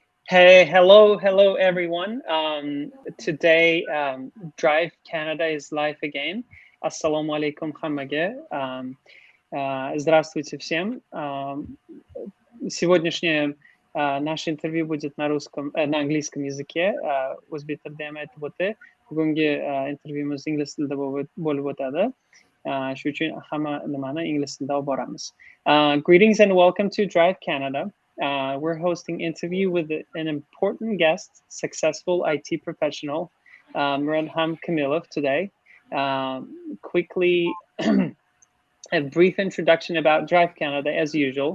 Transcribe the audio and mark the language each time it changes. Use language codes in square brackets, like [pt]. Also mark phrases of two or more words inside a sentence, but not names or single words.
[en] Hello everyone. Today, Drive Canada is live again. [ar] السلام عليكم [ru] хаммаге. Здравствуйте всем. Сегодняшнее наше интервью будет на английском языке. [uz] O'zbek tilida ham aytib o'tdi. Bugungi intervyuimiz ingliz tilida bo'lib o'tadi. Shuning uchun hamma nimani ingliz tilida olib boramiz. [en] Greetings and welcome to Drive Canada. We're hosting interview with an important guest, successful IT professional, Miradham Kamilov today. Quickly, a brief introduction about Drive Canada as usual.